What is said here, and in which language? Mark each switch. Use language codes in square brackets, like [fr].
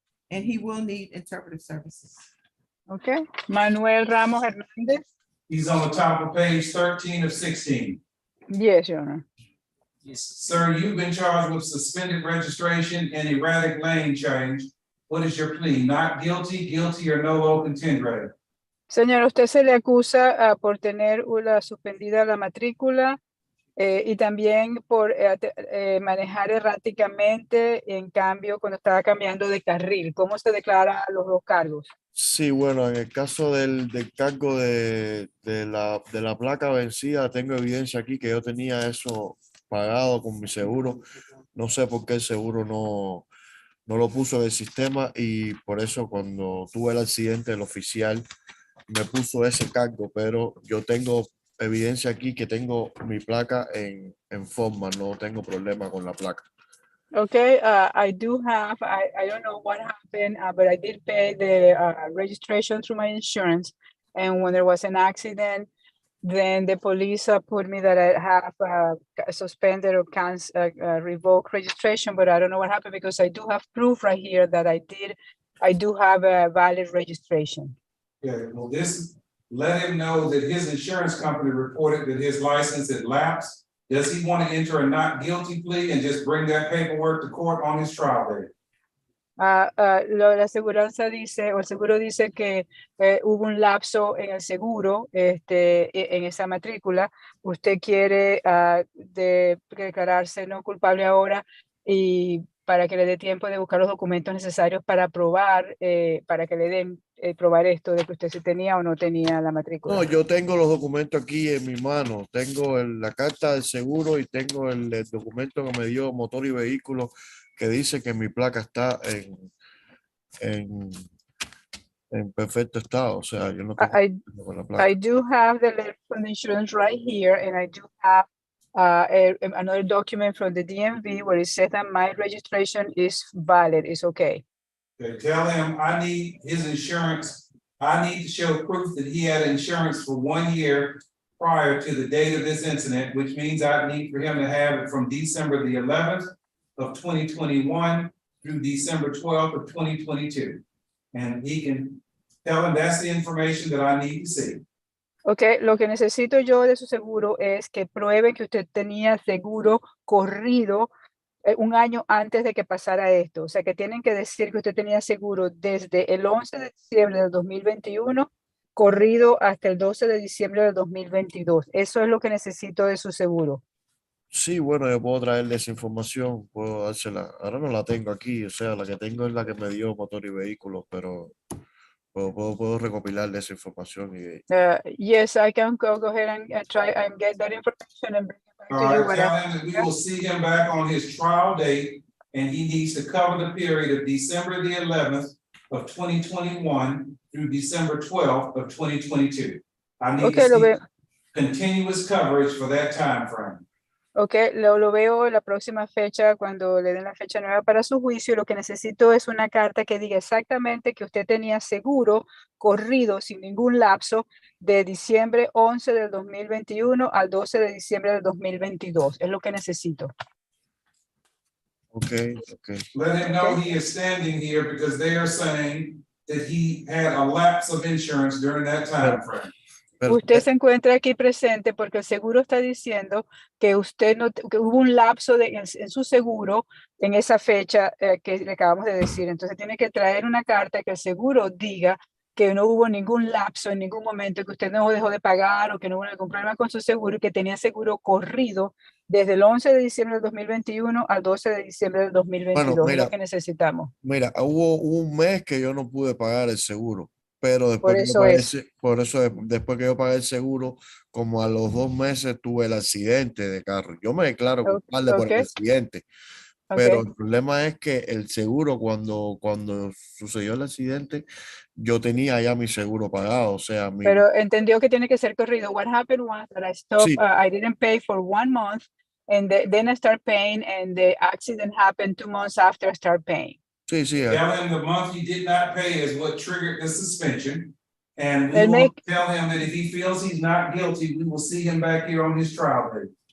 [en] And he will need interpretive services. Okay. Manuel Ramos Hernández. He's on the top of page 13 of 16. Yes, Your Honor. Sir, you've been charged with suspended registration and erratic lane change. What is your plea? Not guilty, guilty, or nolo contendere? [es] Señor, usted se le acusa por tener una suspendida la matrícula y también por manejar erráticamente, en cambio, cuando estaba cambiando de carril. ¿Cómo se declara los 2 cargos? Sí, bueno, en el caso del cargo de la placa vencida, tengo evidencia aquí que yo tenía eso pagado con mi seguro. No sé por qué el seguro no lo puso en el sistema, y por eso cuando tuve el accidente, el oficial me puso ese cargo, pero yo tengo evidencia aquí que tengo mi placa en forma, no tengo problema con la placa. [en] Okay, I do have, I don't know what happened, but I did pay the registration through my insurance. And when there was an accident, then the police put me that I have suspended or revoked registration, but I don't know what happened because I do have proof right here that I do have a valid registration. Okay, well, let him know that his insurance company reported that his license had lapsed. Does he want to enter a not guilty plea and just bring that paperwork to court on his trial date? [es] La aseguranza dice, o el seguro dice que hubo un lapso en el seguro, en esa matrícula. Usted quiere declararse no culpable ahora y para que le dé tiempo de buscar los documentos necesarios para probar, para que le den probar esto de que usted sí tenía o no tenía la matrícula. No, yo tengo los documentos aquí en mi mano. Tengo la carta del seguro y tengo el documento que me dio Motor y Vehículos que dice que mi placa está en perfecto estado. O sea, yo no tengo problema con la placa. [en] I do have the letter from the insurance right here, and I do have another document from the DMV where it says that my registration is valid, it's okay. Okay, tell him I need his insurance. I need to show proof that he had insurance for 1 year prior to the date of this incident, which means I need for him to have it from December the 11th of 2021 through December 12th of 2022. And he can tell him that's the information that I need to see. [es] Okay, lo que necesito yo de su seguro es que pruebe que usted tenía seguro corrido un año antes de que pasara esto. O sea, que tienen que decir que usted tenía seguro desde el 11 de diciembre del 2021 corrido hasta el 12 de diciembre del 2022. Eso es lo que necesito de su seguro. Sí, bueno, yo puedo traerle esa información, puedo dársela. Ahora no la tengo aquí, o sea, la que tengo es la que me dio Motor y Vehículos, pero puedo recopilarle esa información. [en] Yes, I can go ahead and try and get that information and bring it back All to you. right, tell him that we will see him back on his trial date, and he needs to cover the period of December the 11th of 2021 through December 12th of 2022. I need to see continuous coverage for that time frame. [es] Ok, lo veo la próxima fecha cuando le den la fecha nueva para su juicio. Lo que necesito es una carta que diga exactamente que usted tenía seguro corrido sin ningún lapso de diciembre 11 del 2021 al 12 de diciembre del 2022. Es lo que necesito. [en] Okay. Let him know he is standing here because they are saying that he had a lapse of insurance during that time frame. [es] Usted se encuentra aquí presente porque el seguro está diciendo que usted que hubo un lapso en su seguro en esa fecha que le acabamos de decir. Entonces tiene que traer una carta que el seguro diga que no hubo ningún lapso en ningún momento, que usted no dejó de pagar o que no hubo ningún problema con su seguro y que tenía seguro corrido desde el 11 de diciembre del 2021 al 12 de diciembre del 2022. Bueno, mira, es lo que necesitamos. Mira, hubo un mes que yo no pude pagar el seguro. Pero después después que yo pagué el seguro, como a los 2 meses tuve el accidente de carro. Yo me declaro culpable por el accidente. Pero el problema es que el seguro, cuando sucedió el accidente, yo tenía ya mi seguro pagado. O sea, Pero entendió que tiene que ser corrido. [en] What happened was that I stopped, [es] sí. [en] I didn't pay for 1 month, and then I start paying, and the accident happened 2 months after I start paying. [es] Sí. [en] Tell him the month he did not pay is what triggered the suspension. And we will tell him that if he feels he's not guilty, we will see him back here on his trial date.